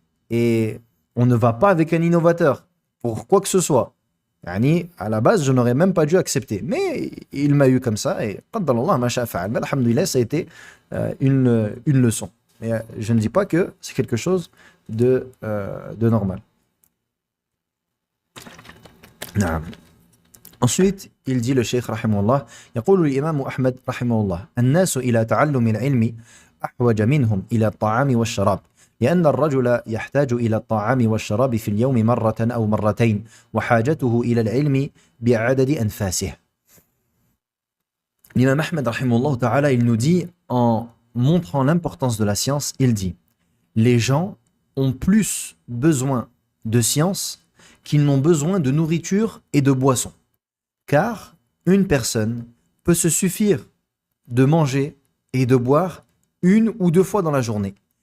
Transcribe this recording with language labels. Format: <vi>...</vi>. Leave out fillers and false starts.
<fr>Et on ne va pas avec un innovateur pour quoi que ce soit. Yani, à la base, je n'aurais même pas dû accepter. Mais il m'a eu comme ça. Et</fr> <ar>qaddalallah ma sha'a fa'al.</ar> <fr>Mais alhamdoulilah, ça a été une leçon. Et je ne dis pas que c'est quelque chose de normal.</fr> <ar>نعم.</ar> <fr>Ensuite, il dit le Cheikh rahimahullah,</fr> <ar>يقول الإمام أحمد رحمه الله الناس إلى تعلم العلم أحوج منهم إلى الطعام والشراب لأن الرجل يحتاج إلى الطعام والشراب في اليوم مرة أو مرتين وحاجته إلى العلم بعدد أنفاسه.</ar> <fr>L'imam Ahmed rahimahullah ta'ala, il nous dit, en montrant l'importance de la science, il dit, les gens ont plus besoin de science qu'ils n'ont besoin de nourriture et de boisson. Car une personne peut se suffire de manger et de boire 1 ou 2 fois dans la journée.</fr>